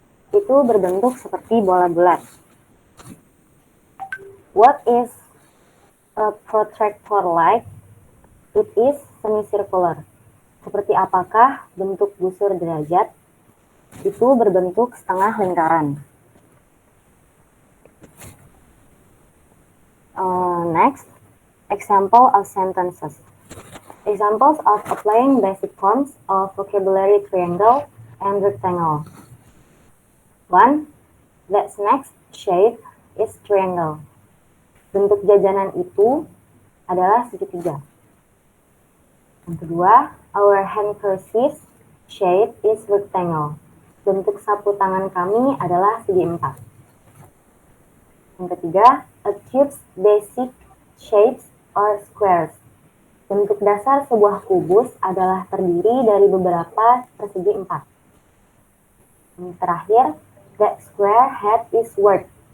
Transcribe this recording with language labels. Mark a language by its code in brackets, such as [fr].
[id] Itu berbentuk seperti bola bulat. [en] What is a protractor like? It is semicircular. [id] Seperti apakah bentuk busur derajat? Itu berbentuk setengah lingkaran. [en] Next, example of sentences. Examples of applying basic forms of vocabulary triangle and rectangle. 1. That snack's shape is triangle. [id] Bentuk jajanan itu adalah segitiga. Yang kedua, [en] our handkerchief's shape is rectangle. [id] bentuk sapu tangan kami adalah segi 4. Yang ketiga, [en] a cube's basic shapes or squares. [id] Bentuk dasar sebuah kubus adalah terdiri dari beberapa persegi 4. Yang terakhir, [en] that square head is weird.